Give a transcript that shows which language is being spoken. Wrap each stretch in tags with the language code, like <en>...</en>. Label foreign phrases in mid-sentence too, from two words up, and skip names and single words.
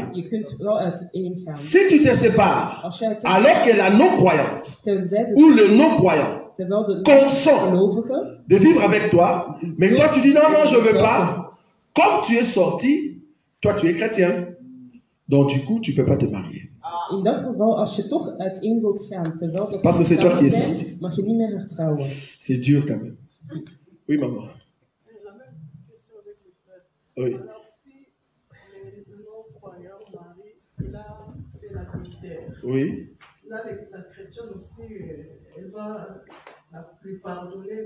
<fr>Si tu te sépares, alors que la non-croyante ou le non-croyant consent de vivre avec toi, mais toi tu dis non, non, je ne veux pas. Comme tu es sorti, toi tu es chrétien. Donc du coup, tu ne peux pas te marier.</fr> <nl>In dat geval, als je toch uiteen wilt gaan, terwijl ze</nl> <fr>Parce que c'est toi qui es sorti.</fr> <nl>mag je niet meer hertrouwen.</nl> <fr>C'est dur quand même. Oui, maman. La même question avec le frère. Oui. Alors, si le non-croyant mari, il a fait l'adultère. Oui. Là, la chrétienne aussi, elle va lui pardonner.</fr>